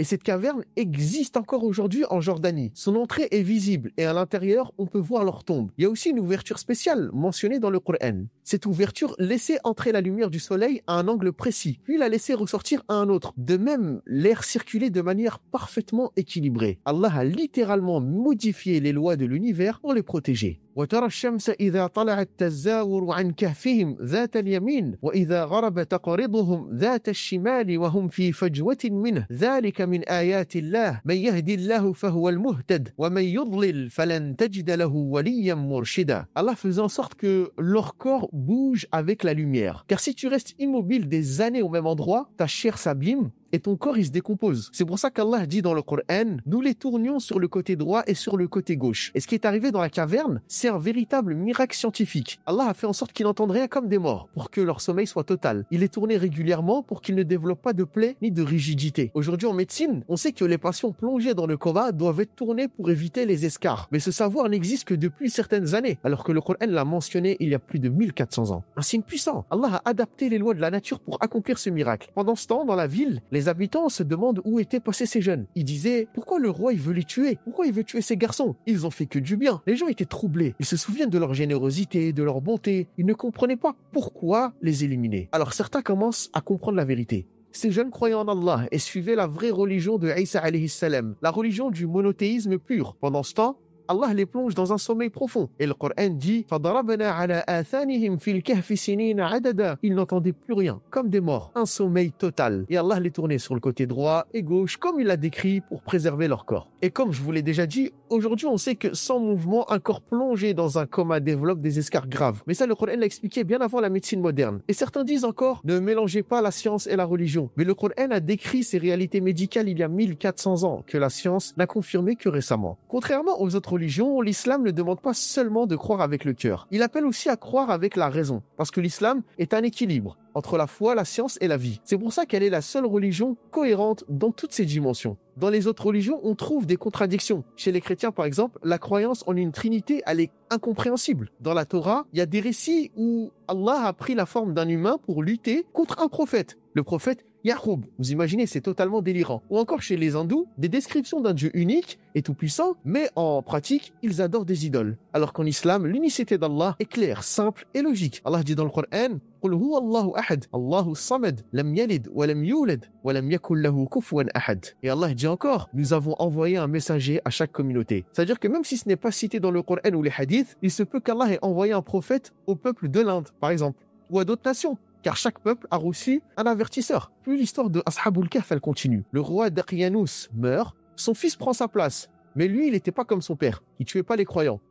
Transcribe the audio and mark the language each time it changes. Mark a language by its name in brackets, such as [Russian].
[French] Et cette caverne existe encore aujourd'hui en Jordanie. Son entrée est visible et à l'intérieur, on peut voir leur tombe. Il y a aussi une ouverture spéciale mentionnée dans le Coran. Cette ouverture laissait entrer la lumière du soleil à un angle précis, puis la laissait ressortir à un autre. De même, l'air circulait de manière parfaitement équilibrée. Allah a littéralement modifié les lois de l'univers pour les protéger. [Arabic] وترى الشمس إذا طلعت تزاور عن كهفهم ذات اليمين وإذا غرب تقرضهم ذات الشمال وهم في فجوة منه ذلك من آيات الله من يهدي الله فهو المهتد ومن يضلل فلن تجد له وليا مرشدا. [French] Allah faisait en sorte que leur corps bouge avec la lumière. Car si tu restes immobile des années au même endroit, ta chair s'abîme et ton corps il se décompose. C'est pour ça qu'Allah dit dans le Coran: nous les tournions sur le côté droit et sur le côté gauche. Et ce qui est arrivé dans la caverne, c'est un véritable miracle scientifique. Allah a fait en sorte qu'ils n'entendent rien comme des morts, pour que leur sommeil soit total. Il les tournait régulièrement pour qu'ils ne développent pas de plaies ni de rigidité. Aujourd'hui en médecine, on sait que les patients plongés dans le coma doivent être tournés pour éviter les escarres. Mais ce savoir n'existe que depuis certaines années, alors que le Coran l'a mentionné il y a plus de 1400 ans. Un signe puissant. Allah a adapté les lois de la nature pour accomplir ce miracle. Pendant ce temps, dans la ville, les habitants se demandent où étaient passés ces jeunes. Ils disaient: pourquoi le roi il veut les tuer? Pourquoi il veut tuer ces garçons? Ils ont fait que du bien. Les gens étaient troublés. Ils se souviennent de leur générosité, de leur bonté. Ils ne comprenaient pas pourquoi les éliminer. Alors certains commencent à comprendre la vérité. Ces jeunes croyaient en Allah et suivaient la vraie religion de Isa [Arabic] alayhi salam, [French] la religion du monothéisme pur. Pendant ce temps, Allah les plonge dans un sommeil profond. Et le Coran dit: [Arabic] فَضَرَبْنَا عَلَى آثَانِهِمْ فِي الْكَهْفِ سِنِينَ عَدَدًا. [French] Ils n'entendaient plus rien, comme des morts. Un sommeil total. Et Allah les tournait sur le côté droit et gauche, comme il l'a décrit, pour préserver leur corps. Et comme je vous l'ai déjà dit, Aujourd'hui, on sait que sans mouvement, un corps plongé dans un coma développe des escarres graves. Mais ça, le Coran l'a expliqué bien avant la médecine moderne. Et certains disent encore, ne mélangez pas la science et la religion. Mais le Coran a décrit ces réalités médicales il y a 1400 ans, que la science n'a confirmé que récemment. Contrairement aux autres religions, l'islam ne demande pas seulement de croire avec le cœur. Il appelle aussi à croire avec la raison. Parce que l'islam est un équilibre entre la foi, la science et la vie. C'est pour ça qu'elle est la seule religion cohérente dans toutes ses dimensions. Dans les autres religions, on trouve des contradictions. Chez les chrétiens, par exemple, la croyance en une trinité, elle est incompréhensible. Dans la Torah, il y a des récits où Allah a pris la forme d'un humain pour lutter contre un prophète. Le prophète Yaqub. Vous imaginez, c'est totalement délirant. Ou encore chez les hindous, des descriptions d'un Dieu unique et tout-puissant, mais en pratique, ils adorent des idoles. Alors qu'en islam, l'unicité d'Allah est claire, simple et logique. Allah dit dans le Coran, [Arabic] قل هو الله أحد الله الصمد لم يلد ولم يولد ولم يكن له كفوا أحد. [French] Et Allah dit encore, nous avons envoyé un messager à chaque communauté. C'est-à-dire que même si ce n'est pas cité dans le Coran ou les hadiths, il se peut qu'Allah ait envoyé un prophète au peuple de l'Inde, par exemple, ou à d'autres nations. Car chaque peuple a reçu un avertisseur. Puis l'histoire de Ashabul Kahf, elle continue. Le roi Daqyanus meurt, son fils prend sa place. Mais lui, il n'était pas comme son père. Il tuait pas les croyants.